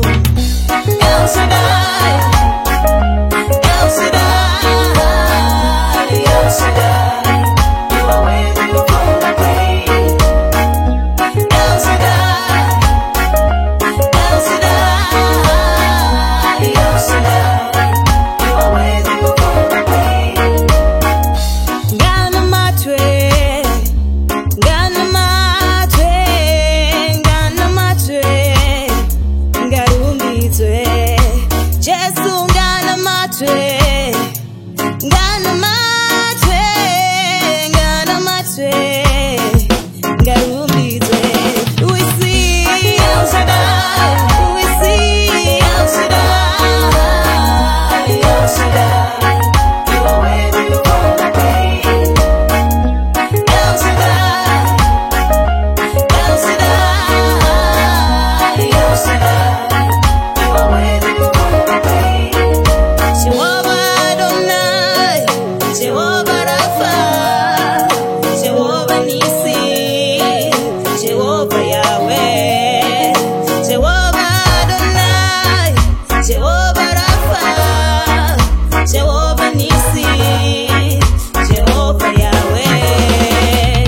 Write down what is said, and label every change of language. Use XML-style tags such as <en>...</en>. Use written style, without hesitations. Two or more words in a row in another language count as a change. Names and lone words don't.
<en>El Shaddai, El Shaddai, El Shaddai. You are worthy of all the praise. El Shaddai, El Shaddai, El Shaddai. You are worthy of all the praise.</en> <sn>Ngana matwe, ngana matwe, ngana matwe, ngarumbizwe. Jesu ngana matwe, ngana matwe, ngana matwe, ngarumbizwe.</sn> <en>We see El Shaddai, we see El Shaddai, El Shaddai. You are worthy of all the praise. El Shaddai, El Shaddai, El Shaddai. You are worthy of all the praise. Jehovah Adonai, Jehovah Rapha, Jehovah Nissi, Jehovah Yahweh, Jehovah Adonai, Jehovah Rapha, Jehovah Nissi, Jehovah Yahweh.</en>